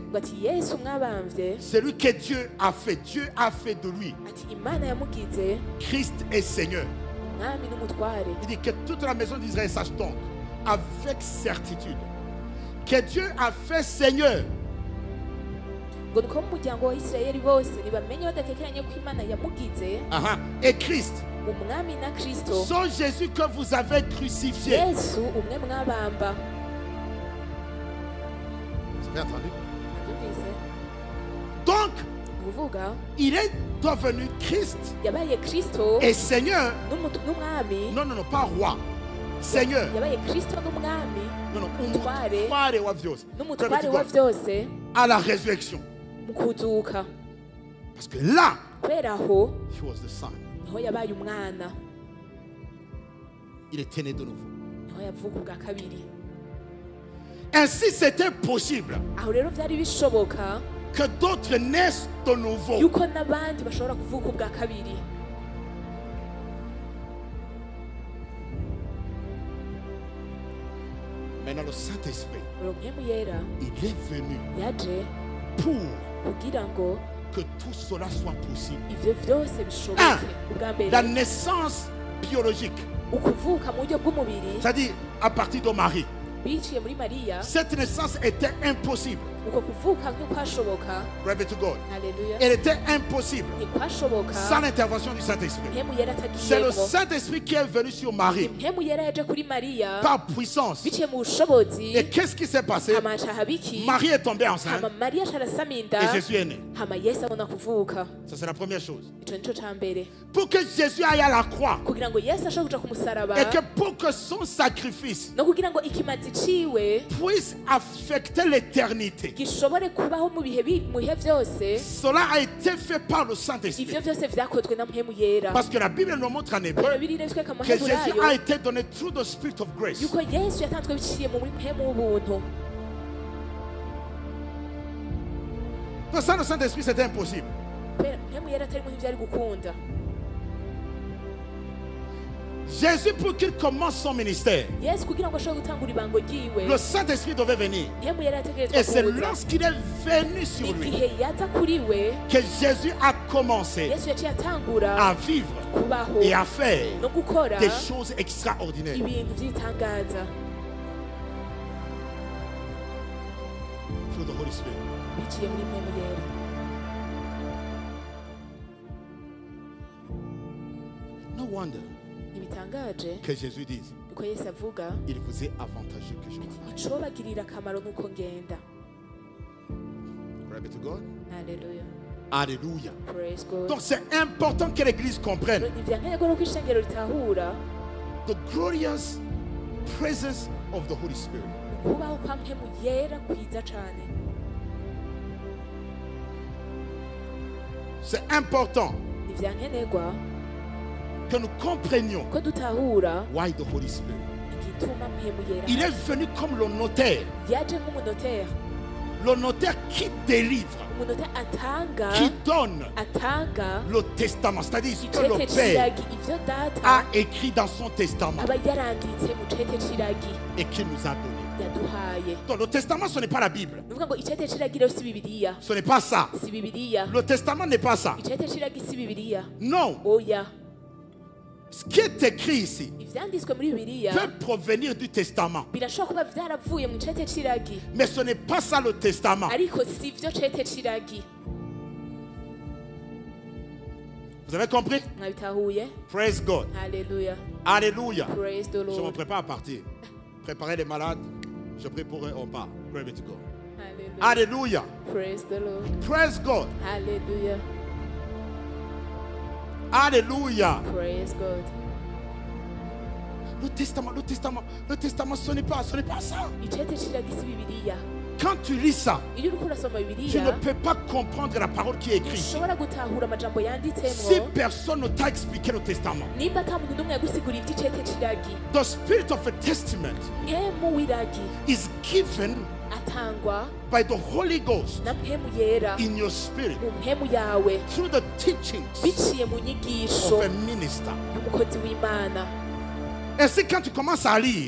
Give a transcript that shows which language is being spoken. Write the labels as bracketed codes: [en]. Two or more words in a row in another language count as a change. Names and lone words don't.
[rn] ngo ati yesu mwabambye [fr] c'est lui que Dieu a fait. Dieu a fait de lui [rn] ati imana yamugize [fr] Christ et Seigneur. [rn] umwami n'umutware [fr] Il dit que toute la maison d'Israël sache donc avec certitude que Dieu a fait Seigneur [rn] ngo nuko mu muryango wa isirayeli bose ntibamenye badatekeranye ko imana yamugize [fr] et Christ. [rn] umwami na kristo [fr] Son Jésus que vous avez crucifié. [rn] yesu umwe mwabamba [fr] Vous avez entendu? [rn] Nabyumvise? [fr] Donc, [rn] ni ukuvuga [fr] il est devenu Christ [rn] yabaye kristo [fr] et Seigneur. [rn] n'umwami [fr] Non, non, non, pas roi. Seigneur. [rn] yabaye kristo n'umwami [fr] Non, non, [rn] umutware umutware wa byose. n'umutware wa byose [fr] À la résurrection. [rn] mu kuzuka [fr] Parce que là, [rn] kubera aho [en] he was the son. [rn] niho yabaye umwana [fr] Il était né de nouveau. [rn] niho yavuka ubwa kabiri [fr] Ainsi, c'était possible [rn] aho rero byari bishoboka [fr] que d'autres naissent de nouveau. [rn] yuko n'abandi bashobora kuvuka ubwa kabiri [fr] Maintenant, le Saint-Esprit, [rn] mpemu yera [fr] il est venu [rn] yaje [fr] pour [rn] kugira ngo [fr] que tout cela soit possible. [rn] ivyo vyose bishoboke ubwa [fr] La [rn] mbere [fr] naissance biologique, [rn] ukuvuka mu buryo bw'umubiri [fr] c'est-à-dire à partir de Marie. [rn] biciye muri mariya [fr] Cette naissance était impossible. [rn] uko kuvuka ntikwashoboka [en] Glory to God. [rn] haleluya [fr] Elle était impossible [rn] ntikwashoboka [fr] sans l'intervention du Saint-Esprit. [rn] mpemu yera [fr] C'est le [rn] atagiyemo [fr] Saint-Esprit qui est venu sur Marie [rn] mpemu yera yaje kuri mariya [fr] par puissance. [rn] biciye mu bushobozi [fr] Et qu'est-ce qui s'est passé? [rn] hama haca haba iki [fr] Marie est tombée enceinte [rn] hama mariya aca arasama inda [fr] et Jésus est né. [rn] hama yesu abona kuvuka [fr] Ça, c'est la première chose. [rn] ico nico ca mbere [fr] Pour que Jésus aille à la croix [rn] kugira ngo yesu ashobore kuja ku musaraba [fr] et que pour que son sacrifice [rn] no kugira ngo ikimazi ciwe [fr] puisse affecter l'éternité, [rn] gishobore kubaho mu bihe vyose [fr] cela a été fait par le Saint-Esprit. [rn] ivyo vyose vyakozwe na mpemu yera [fr] Parce que la Bible nous montre en hébreu [rn] rero birirezweka mu [fr] que Jésus [rn] maheburayo [fr] a été donné [en] through the Spirit of grace. [rn] yuko yesu yatanzwe biciye mu mpemu w'ubuntu [fr] Donc sans le Saint-Esprit, c'était impossible. [rn] mpemu yera atari mu ntivyari gukunda [fr] Jésus, pour qu'il commence son ministère, [rn] yesu kugira ngo ashobore gutangura ibango ryiwe [fr] le Saint-Esprit devait venir. [rn] mpemu yera [fr] Et [rn] yategerezwa [fr] c'est [rn] kuza [fr] lorsqu'il est venu sur lui [rn] igihe yaza kuri we [fr] que Jésus a commencé [rn] yesu yaciye atangura [fr] à vivre [rn] kubaho [fr] et à faire [rn] no gukora [fr] des choses extraordinaires. [rn] ibintu vy'itangaza [en] Through the Holy Spirit. [rn] biciye muri mpemu yera [en] No wonder [rn] ntibitangaje [fr] que Jésus dise, [rn] uko yesu avuga [fr] il vous est avantageux que je m'en aille. [rn] icobagirira akamaro nuko ngenda [en] Glory to God. [rn] haleluya [fr] Alléluia. [en] praise god [fr] Donc c'est important que l'Église comprenne [rn] ni vyankenerwa nuko ishengero ritahura [en] the glorious presence of the Holy Spirit. [rn] kubaho kwa mpemu yera kwiza cane [fr] C'est important [rn] ni vyankenerwa [fr] que nous comprenions [rn] ko dutahura [en] why the Holy Spirit. [rn] igituma mpemu [fr] Il [rn] yera [fr] est venu comme le notaire. [rn] yaje nk'umunoteri [fr] Le notaire qui délivre, [rn] umunoteri atanga [fr] qui donne [rn] atanga [fr] le testament. C'est-à-dire ce que [rn] icete [fr] le Père [rn] c'iragi ivyo data [fr] a écrit dans son testament [rn] aba yaranditse mu cete c'iragi [fr] et qu'il nous a donné. [rn] yaduhaye [fr] Donc le testament, ce n'est pas la Bible. [rn] nuvuga ngo icete c'iragi rero si bibiliya [fr] Ce n'est pas ça. [rn] si bibiliya [fr] Le testament n'est pas ça. [rn] icete c'iragi si bibiliya [fr] Non. [rn] oya [fr] Ce qui est écrit ici [rn] ivyanditswe muri bibiliya [fr] peut provenir du testament. [rn] birashobora kuba vyaravuye mu cete c'iragi [fr] Mais ce n'est pas ça le testament. [rn] ariko si vyo cete c'iragi [fr] Vous avez compris? [rn] mwabitahuye [en] Praise God. [rn] haleluya [fr] Alléluia. [en] praise the [fr] Je me [en] lord [fr] prépare à partir. Préparez les malades. Je prie pour eux, on part. [en] Glory to God. [rn] haleluya [fr] Alléluia. [en] Praise the Lord. Praise God. Hallelujah. [fr] Alléluia. [en] Praise God. [fr] Le testament, ce n'est pas ça. [rn] Icete kiragisa Bibiliya. [fr] Quand tu lis ça, [rn] Iyo uriko urasoma [fr] tu ne [rn] Bibiliya, [fr] peux pas comprendre la parole qui est écrite. [rn] ushobora gutahura amajambo [fr] Si [rn] yanditsemwo [fr] personne ne t'a expliqué le testament, [rn] nimba ata muntu n'umwe yagusiguriye ivy'icete c'iragi. [en] the spirit of a testament [rn] Mpemu w'iragi [en] is given [rn] atangwa [en] by the Holy Ghost [rn] na mpemu yera [en] in your spirit [rn] mu mpemu yawe [en] through the teachings [rn] biciye mu nyigisho [en] of a minister. [rn] y'umukozi w'Imana. [fr] Ainsi, quand tu commences à lire,